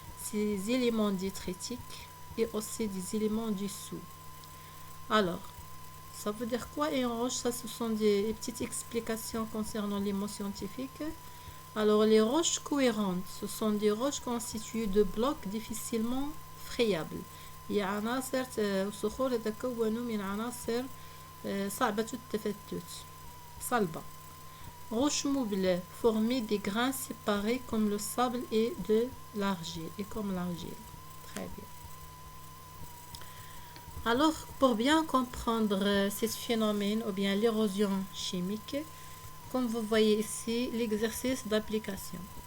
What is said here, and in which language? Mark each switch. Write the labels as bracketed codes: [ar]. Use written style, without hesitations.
[fr] Ces éléments détritiques et aussi des éléments dissous. Alors, ça veut dire quoi une roche? Ça, ce sont des petites explications concernant les mots scientifiques. Alors, les roches cohérentes, ce sont des roches constituées de blocs difficilement frayables. [ar] هي عناصر صخور تتكون من عناصر صعبة التفتت صلبة. [fr] Roches mobiles formées des grains séparés comme le sable et de l'argile et comme l'argile. Très bien. Alors, pour bien comprendre ce phénomène ou bien l'érosion chimique, comme vous voyez ici, l'exercice d'application.